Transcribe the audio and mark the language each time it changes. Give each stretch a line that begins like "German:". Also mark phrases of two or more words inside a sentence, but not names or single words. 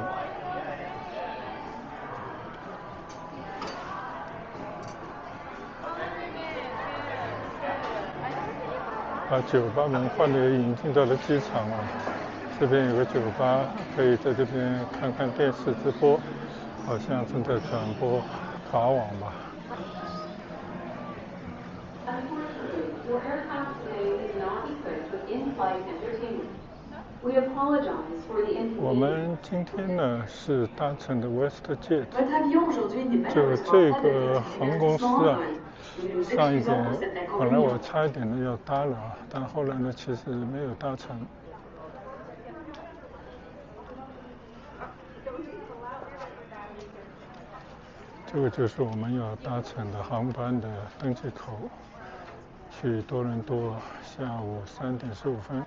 Chinese: 把酒吧文化的引进到了机场啊。这边有个酒吧，可以在这边看看电视直播，好像正在转播法网吧。
English: Unfortunately, your aircraft today is not equipped with in-flight entertainment. We apologize for the inconvenience.
Chinese: 我们今天呢是搭乘的 WestJet，
French: Votre avion aujourd'hui n'est
Chinese: 就
French: malheureusement
Chinese: 这
French: pas
Chinese: 个
French: doté d'une
Chinese: 航
French: vue
Chinese: 空司
French: divertissement
Chinese: 啊，
French: en vol. Nous nous
Chinese: 上一
French: excusons
Chinese: 点
French: pour cet
Chinese: 本来我
French: inconvénient.
Chinese: 差一点的要搭了啊，但后来呢其实没有搭成。这个就是我们要搭乘的航班的登机口，去多伦多，下午3点15分。